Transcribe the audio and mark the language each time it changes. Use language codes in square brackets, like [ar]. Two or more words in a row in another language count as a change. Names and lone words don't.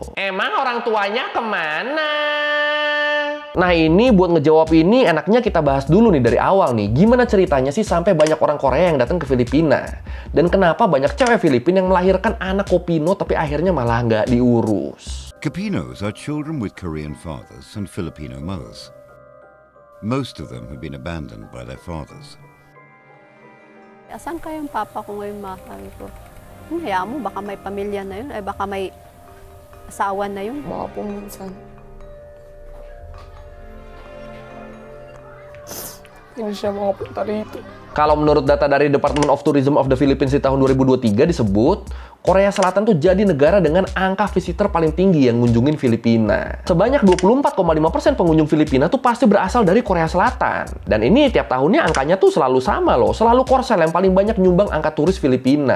[id] Emang orang tuanya kemana? Nah ini buat ngejawab ini enaknya kita bahas dulu nih dari awal nih. Gimana ceritanya sih sampai banyak orang Korea yang datang ke Filipina? Dan kenapa banyak cewek Filipina yang melahirkan anak Kopino tapi akhirnya malah nggak diurus? [en] Kopinos are children with Korean fathers and Filipino mothers. Most of them have been abandoned by their fathers. [tl] Asan kayong papa ko ngayon, ma? Sabi ko, hayaan mo, baka may pamilya na yun, ay baka may asawa na yun. Baka po minsan. Hindi siya makapunta rito. [id] Kalau menurut data dari Department of Tourism of the Philippines di tahun 2023 disebut, Korea Selatan tuh jadi negara dengan angka visitor paling tinggi yang ngunjungin Filipina. Sebanyak 24,5% pengunjung Filipina tuh pasti berasal dari Korea Selatan. Dan ini tiap tahunnya angkanya tuh selalu sama loh. Selalu Korsel yang paling banyak nyumbang angka turis Filipina.